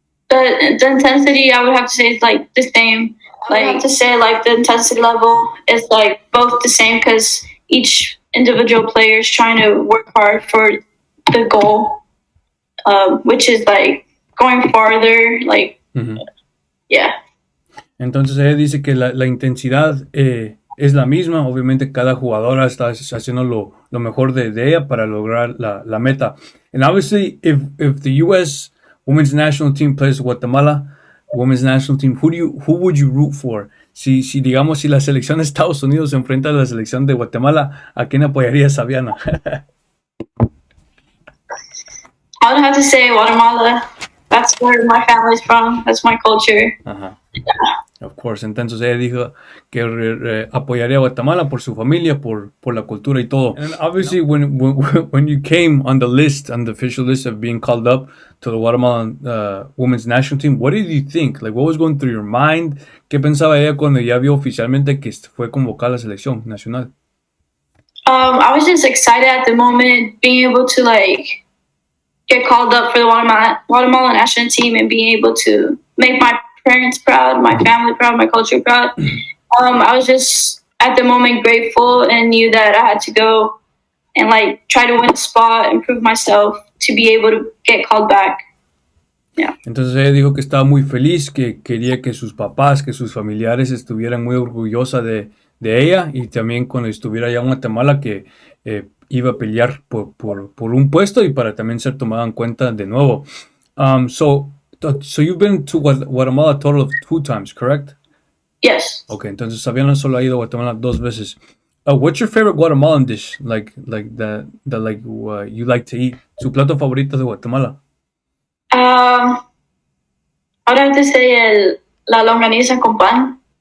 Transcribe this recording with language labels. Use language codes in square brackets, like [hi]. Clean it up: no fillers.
[en] The intensity, I would have to say, is like the same. I would have to say like the intensity level is like both the same because each individual player is trying to work hard for the goal, which is like going farther, like, yeah. [es] Entonces ella dice que la intensidad es la misma. Obviamente cada jugadora está haciendo lo mejor de ella para lograr la meta. [en] And obviously if the U.S. women's national team plays Guatemala women's national team, who would you root for? [es] Si la selección de Estados Unidos se enfrenta a la selección de Guatemala, ¿a quién apoyaría Savianna? [en] I would have to say Guatemala. That's where my family's from. That's my culture. Yeah. Of course. [es] Entonces ella dijo que apoyaría a Guatemala por su familia, por la cultura y todo. [en] And obviously when you came on the official list of being called up to the Guatemalan women's national team, what did you think? Like, what was going through your mind? [es] ¿Qué pensaba ella cuando ya vio oficialmente que fue convocada a la selección nacional? [en] I was just excited at the moment, being able to like get called up for the Guatemala national team and being able to make my parents proud, my family proud, my culture proud. I was just at the moment grateful and knew that I had to go and like try to win a spot and prove myself to be able to get called back. Yeah. [es] Entonces ella dijo que estaba muy feliz, que quería que sus papás, que sus familiares estuvieran muy orgullosa de ella, y también cuando estuviera allá en Guatemala que iba a pelear por un puesto y para también ser tomada en cuenta de nuevo. [en] So you've been to Guatemala a total of 2 times, correct? Yes. [es] Okay, entonces Savianna solo ha ido a Guatemala 2 veces. [en] What's your favorite Guatemalan dish? Like you like to eat? [es] Su plato favorito de Guatemala? [en] I would have to say la longaniza con pan.